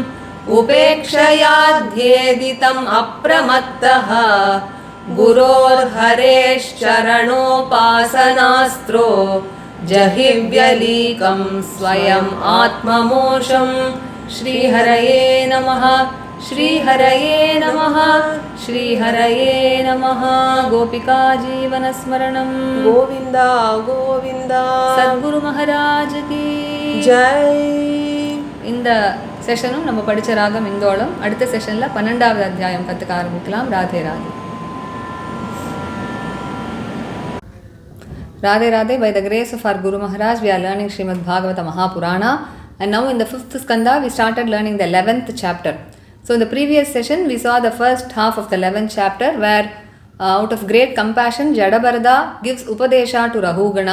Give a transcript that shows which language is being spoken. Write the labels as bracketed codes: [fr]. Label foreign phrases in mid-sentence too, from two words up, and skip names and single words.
[sa] उपेक्षयाध्येदितम् अप्रमत्तः गुरोर्हरेश्चरणोपासनास्त्रो जहिव्यलीकं स्वयम् आत्ममोषं श्रीहरये नमः श्रीहरये नमः श्रीहरये नमः गोपिका जीवनस्मरणं गोविन्द गोविन्द [hi] सद्गुरु महाराज की जय [ta] இந்த செஷனும் நம்ம படிச்ச ராகம் இந்தோளம் அடுத்த செஷன்ல 12வது அத்தியாயம் கத்துக்க ஆரம்பிக்கலாம் ராதே ராதே Radhe Radhe, [en] by the grace of our Guru Maharaj, we are learning Srimad Bhagavatam Mahapurana, and now in the 5th skanda we started learning the 11th chapter. So in the previous session we saw the first half of the 11th chapter where out of great compassion Jadabarada gives Upadesha to Rahugana.